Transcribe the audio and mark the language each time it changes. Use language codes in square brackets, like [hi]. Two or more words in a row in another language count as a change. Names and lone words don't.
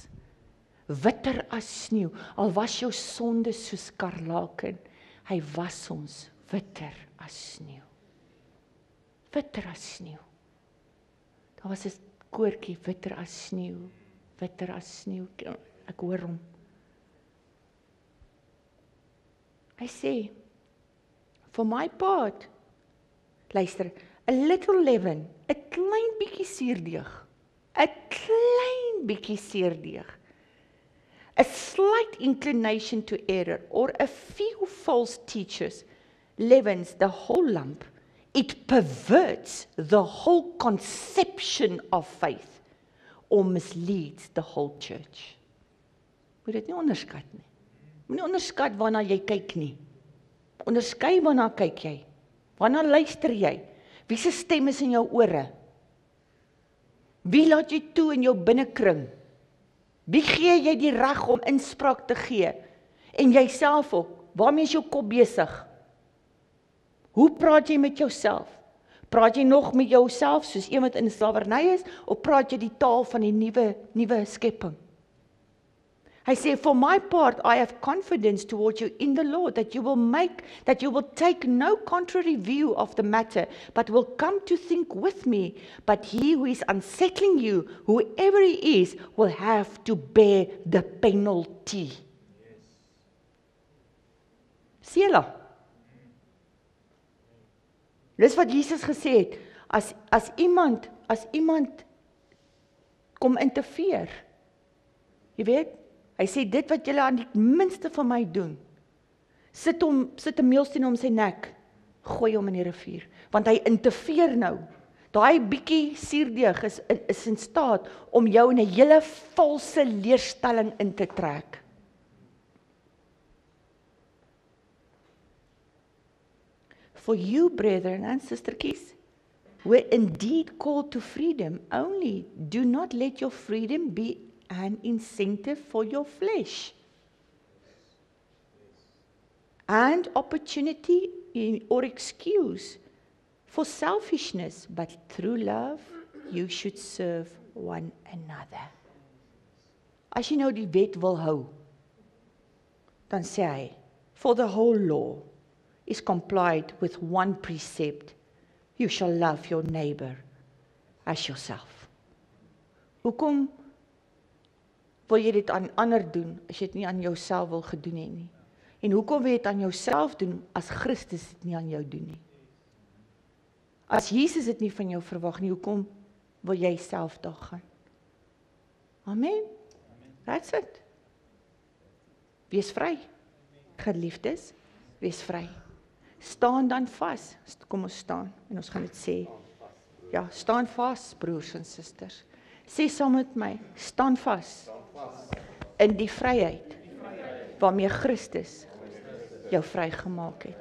[af] Witter as sneeu, al was jou sonde soos skarlaken, hy was ons witter as sneeu. Witter as sneeu. Daar was 'n koortjie, witter as sneeu, witter as sneeu. Ek hoor hom. Hy sê, [en] for my part, luister, a little leaven, [af] 'n klein bietjie suurdeeg, 'n klein bietjie suurdeeg, [en] a slight inclination to error, or a few false teachers, leavens the whole lump. It perverts the whole conception of faith, or misleads the whole church. [af] Moet dit nie onderskat nie. Moenie onderskat waarna jy kyk nie. Onderskei waarna kyk jy. Waarna luister jy? Wie se stem is in jou ore? Wie laat jy toe in jou binnekring? Wie gee jy die reg om inspraak te gee? En jouself ook. Waarmee is jou kop besig? Hoe praat jy met jouself? Praat jy nog met jouself soos een wat in slawerny is, of praat jy die taal van die nuwe skepping? Hy sê, [en] for my part, I have confidence towards you in the Lord, that you will take no contrary view of the matter, but will come to think with me. But he who is unsettling you, whoever he is, will have to bear the penalty. [af] Sien julle? Dis wat Jesus gesê het, as iemand kom interfereer, jy weet, hy sê, dit wat julle aan die minste van my doen, sit 'n meelsteen om sy nek, gooi hom in die rivier, want hy interfereer nou. Daai bietjie suurdeeg is in staat om jou in 'n hele valse leerstelling in te trek. [en] For you, brethren and sisterkies, were indeed called to freedom, only do not let your freedom be an incentive for your flesh, and opportunity or excuse for selfishness, but through love you should serve one another. [af] As jy nou die wet wil hou, dan sê hy, [en] for the whole law is complied with one precept, you shall love your neighbor as yourself. [af] Hoekom wil jy dit aan ander doen, as jy dit nie aan jouself wil gedoen hê nie? En hoekom wil jy dit aan jouself doen, as Christus dit nie aan jou doen nie? As Jesus dit nie van jou verwag nie, hoekom wil jy self daar gaan? [en] Amen. That's it. [af] Wees vry. Geliefdes, wees vry. Staan dan vas. Kom ons staan, en ons gaan dit sê. Ja, staan vas, broers en susters. Sê saam met my, staan vas. In die vryheid waarmee Christus jou vrygemaak het.